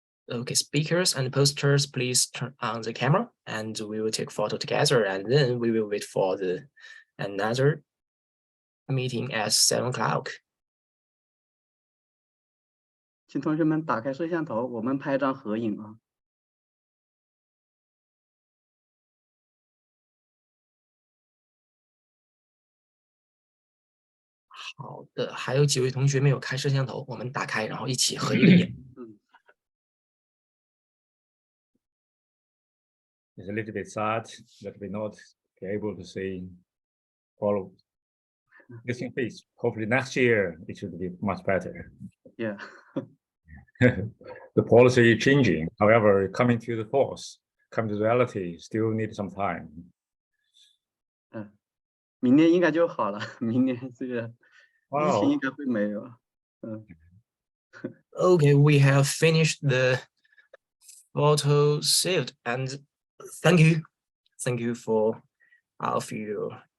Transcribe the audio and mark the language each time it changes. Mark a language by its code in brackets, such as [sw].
[en] Okay, speakers and posters, please turn on the camera, and we will take photo together, and then we will wait for another meeting at 7 o'clock. [zh] 请同学们打开摄像头，我们拍张合影啊。好的，还有几位同学没有开摄像头，我们打开，然后一起合一个影。 [en] It's a little bit sad that we're not able to see all missing face. Hopefully next year it should be much better. Yeah. The policy is changing. However, coming to the force, coming to reality, still need some time. [zh] 明年应该就好了，明年这个疫情应 [en] Wow. [zh] 该会没有。 [en] Okay, we have finished the photo saved, and thank you for all of you.